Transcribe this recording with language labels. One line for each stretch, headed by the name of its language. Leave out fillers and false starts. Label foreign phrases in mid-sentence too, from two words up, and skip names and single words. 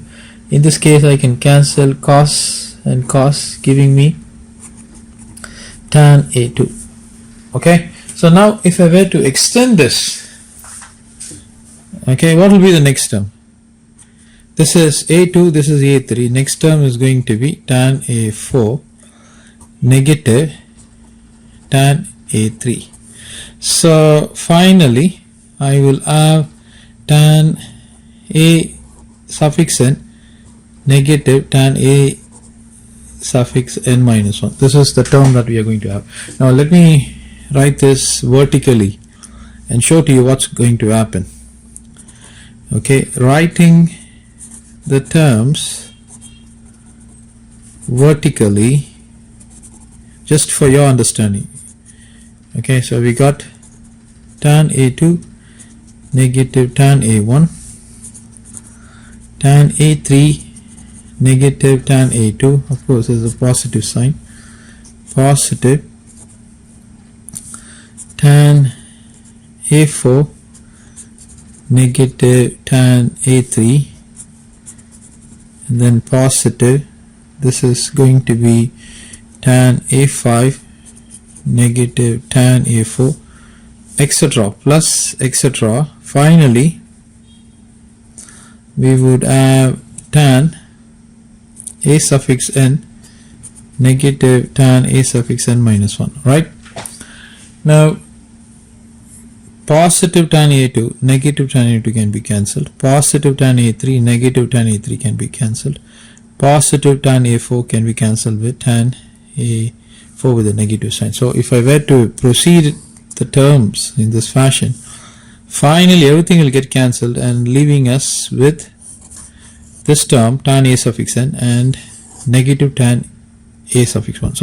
English: In this case I can cancel cos and cos, giving me tan A2. Okay, so now if I were to extend this, okay, what will be the next term? This is A2, this is A3. Next term is going to be tan A4 negative tan A3. So finally I will have tan A suffix n negative tan A suffix n minus 1. This is the term that we are going to have. Now let me write this vertically and show to you what's going to happen. Okay, writing the terms vertically just for your understanding. Okay, so we got tan A2 negative tan A1, tan A3 negative tan A2, of course there's a positive sign, positive tan A4 negative tan A3, and then positive, this is going to be tan A5 negative tan A4, etc., plus etc. Finally we would have tan A suffix n negative tan A suffix n minus 1, right? Now positive tan A2 negative tan A2 can be cancelled, positive tan A3 negative tan A3 can be cancelled, positive tan A4 can be cancelled with tan A4 with a negative sign. So if I were to proceed the terms in this fashion, finally everything will get cancelled and leaving us with this term tan A suffix n and negative tan A suffix 1.